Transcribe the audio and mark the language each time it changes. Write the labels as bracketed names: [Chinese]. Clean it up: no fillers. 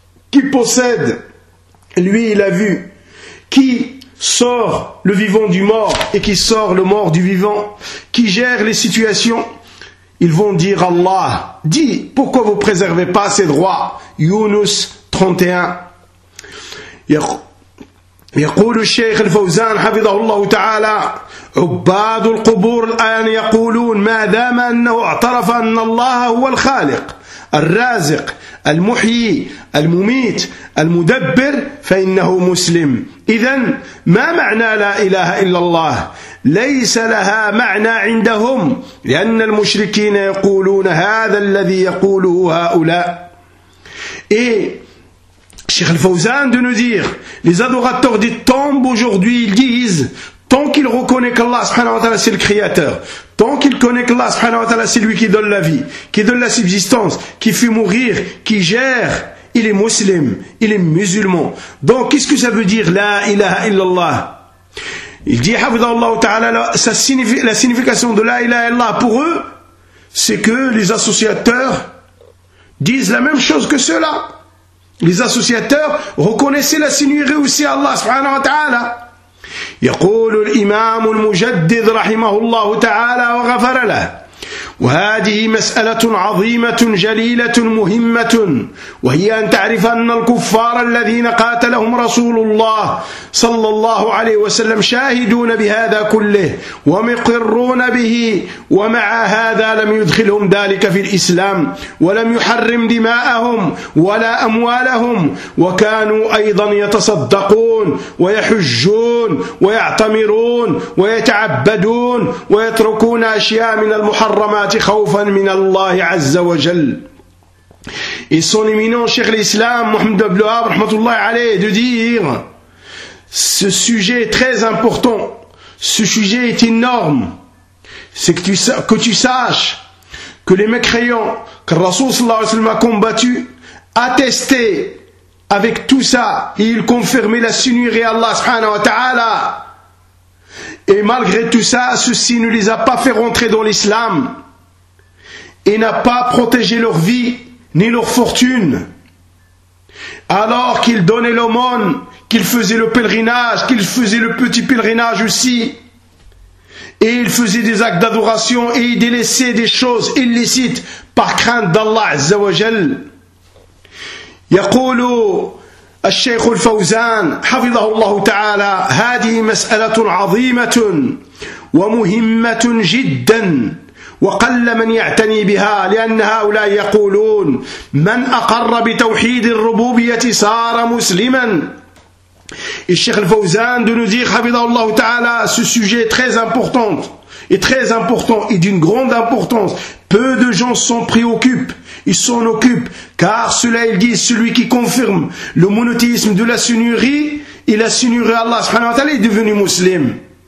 [French] Qui possède, lui, la vue? Qui sort le vivant du mort et qui sort le mort du vivant? Qui gère les situations? Ils vont dire: Allah. Dis, pourquoi vous préservez pas ces droits? Yunus 31. [Arabic] يقول الشيخ الفوزان حفظه الله تعالى: عباد القبور الآن يقولون ما دام أنه اعترف أن الله هو الخالق الرازق المحيي المميت المدبر فإنه مسلم. إذن ما معنى لا إله إلا الله؟ ليس لها معنى عندهم، لأن المشركين يقولون هذا الذي يقوله هؤلاء. [French] Cheikh Al-Fawzan de nous dire: les adorateurs des tombes aujourd'hui, ils disent, tant qu'ils reconnaissent qu'Allah [Arabic] subhanahu wa ta'ala [French] c'est le créateur, tant qu'ils connaissent qu'Allah subhanahu wa ta'ala c'est lui qui donne la vie, qui donne la subsistance, qui fait mourir, qui gère, il est muslim, il est musulman. Donc qu'est-ce que ça veut dire [Arabic] la ilaha illallah? [French] Il dit [Arabic] hafidhahullah ta'ala, [French] la signification de la ilaha illallah pour eux, c'est que les associateurs disent la même chose que ceux-là. Les associateurs reconnaissaient la seigneurie aussi à Allah [Arabic] subhanahu wa ta'ala. يقول الإمام المجدد رحمه الله تعالى وغفر له: وهذه مسألة عظيمة جليلة مهمة، وهي أن تعرف أن الكفار الذين قاتلهم رسول الله صلى الله عليه وسلم شاهدون بهذا كله ومقرون به، ومع هذا لم يدخلهم ذلك في الإسلام، ولم يحرم دماءهم ولا أموالهم، وكانوا أيضا يتصدقون ويحجون ويعتمرون ويتعبدون ويتركون أشياء من المحرمات خوفا من الله عز وجل. [French] Et son éminent cheikh l'islam, Mohamed Abdel Wahhab, [Arabic] rahmatullahi alayhi, [French] de dire, ce sujet est très important, ce sujet est énorme, c'est que tu saches que les mécréants que le Rasoul [Arabic] sallallahu alayhi wa sallam [French] a combattu attestaient avec tout ça, et ils confirmaient la sunnurie à Allah [Arabic] subhanahu wa ta'ala. [French] Et malgré tout ça, ceci ne les a pas fait rentrer dans l'islam et n'a pas protégé leur vie ni leur fortune. Alors qu'ils donnaient l'aumône, qu'ils faisaient le pèlerinage, qu'ils faisaient le petit pèlerinage aussi, et ils faisaient des actes d'adoration et ils délaissaient des choses illicites par crainte d'Allah [Arabic] Azza wa Jal. يقول الشيخ الفوزان حفظه الله تعالى: هذه مسألة عظيمة ومهمة جدا، وقل من يعتني بها، لأن هؤلاء يقولون: من أقر بتوحيد الربوبية صار مسلما. [French] الشيخ الفوزان de nous dire [Arabic] حفظه الله تعالى: [French] ce sujet est très important et très important et d'une grande importance. Peu de gens s'en préoccupent. Ils s'en occupent, car cela, ils disent, celui qui confirme le monothéisme de la sunnurie et la sunnurie Allah [Arabic] subhanahu wa ta'ala [French] est devenu muslim.